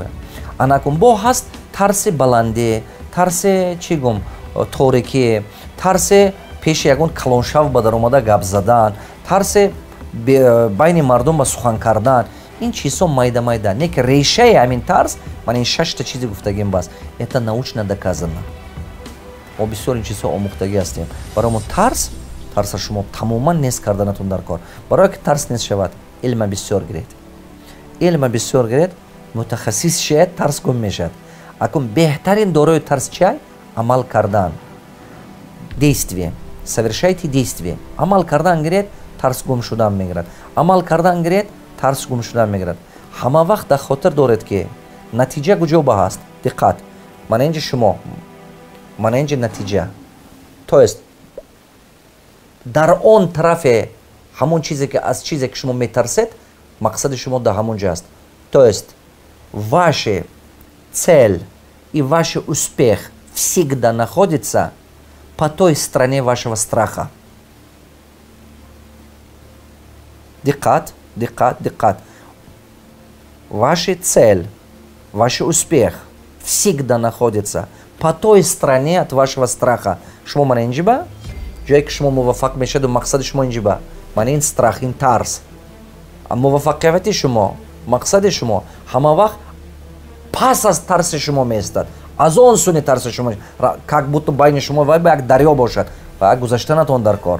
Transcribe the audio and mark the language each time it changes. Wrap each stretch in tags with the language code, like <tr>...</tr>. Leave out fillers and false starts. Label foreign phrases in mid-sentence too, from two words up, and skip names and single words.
<tg>Анакун бо ҳаст тарси баландӣ, тарси чӣ гум торикӣ, тарси пеши ягон калоншав ба даромада гап задан, тарси байни мардум ба сухан кардан, ин чизҳо майда-майда. Неки решаи ҳамин тарс, ман ин 6 чизи гуфтагим бас.</tg> <ru>Это научно доказано.</ru> <tg>Мо бисёр ин чизҳо омӯхтагӣ ҳастем. Барои мо тарса шумо тамоман нест карданатон дар кор. Барое ки тарс нест шавад, илма бисёр гиред. Илма бисёр гиред, мутахассис шед, тарс гум мешавад. Акун беҳтарин дорои тарс чай? Амал кардан.</tg> <ru>Действие. Совершайте действие.</ru> <tg>Амал кардан гиред, тарс гум шудан мегирад. Амал кардан гиред, тарс гум шудан мегирад. Ҳама вақт дар хотир доред ки натиҷа куҷо ба ҳаст. Диққат. Мана инҷа шумо, мана инҷа натиҷа.</tg> <ru>То есть</ru> <tg>дар он тарафе ҳамон чизе ки аз чизе ки шумо метарсед, мақсади шумо дар ҳамон ҷо аст.</tg> <ru>То есть ваша цель и ваш успех всегда находится по той стороне вашего страха.</ru> <tg>Диққат, диққат, диққат.</tg> <ru>Ваша цель, ваш успех всегда находится по той стороне от вашего страха.</ru> <tg>Шумо мана инҷиба? ҷое ки шумо муваффақ мешавед, мақсади шумо инҷиба. Мана ин страх, ин тарс. Муваффақияти шумо, мақсади шумо ҳама вақт пас аз тарси шумо меистад. Аз он суни тарси шумо,</tg> <ru>как будто</ru> <tg>байни шумо ва як дарё бошад ва гузаштанатон дар кор.</tg>